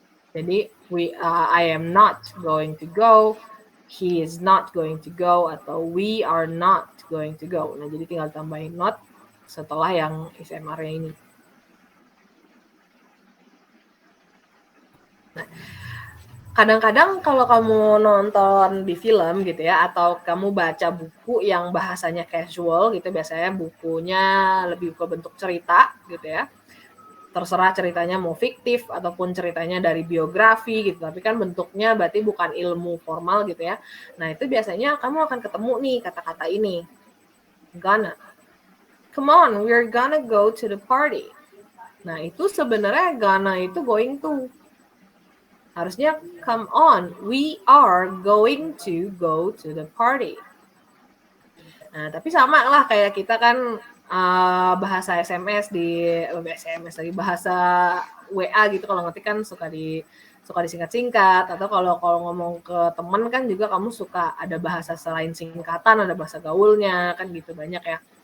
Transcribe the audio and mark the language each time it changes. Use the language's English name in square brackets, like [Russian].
[English] Jadi I am not going to go, he is not going to go, atau we are not going to go. [Indonesian] Nah, jadi tinggal tambahin not setelah yang SMR-nya ini. Nah, kadang-kadang kalau kamu nonton di film gitu ya, atau kamu baca buku yang bahasanya casual gitu, biasanya bukunya lebih ke bentuk cerita gitu ya. Terserah ceritanya mau fiktif ataupun ceritanya dari biografi gitu, tapi kan bentuknya berarti bukan ilmu formal gitu ya. Nah, itu biasanya kamu akan ketemu nih kata-kata ini. Gonna. [English] Come on, we're gonna go to the party. Nah, itu sebenarnya gonna itu going to. Harusnya come on, we are going to go to the party. [Indonesian] Nah, tapi sama lah kayak kita kan bahasa SMS lagi bahasa WA gitu, kalau ngetik kan suka disingkat-singkat, atau kalau ngomong ke temen kan juga kamu suka ada bahasa selain singkatan, ada bahasa gaulnya kan gitu, banyak ya.